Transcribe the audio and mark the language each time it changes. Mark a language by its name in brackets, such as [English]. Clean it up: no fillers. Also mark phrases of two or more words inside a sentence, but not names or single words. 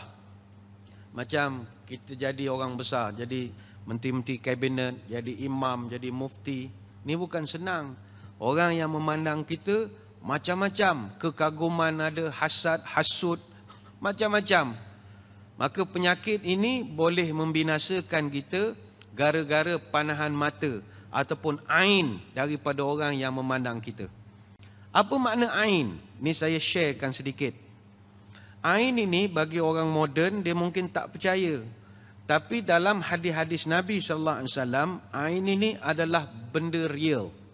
[Malay] Macam kita jadi orang besar, jadi menteri-menteri kabinet, jadi imam, jadi mufti. Ini bukan senang. Orang yang memandang kita macam-macam. Kekaguman ada, hasad, hasud, macam-macam. Maka penyakit ini boleh membinasakan kita gara-gara panahan mata ataupun ain daripada orang yang memandang kita. Apa makna ain? Ni saya sharekan sedikit. Ain ini bagi orang moden dia mungkin tak percaya. Tapi dalam hadis-hadis Nabi SAW, ain ini adalah benda real.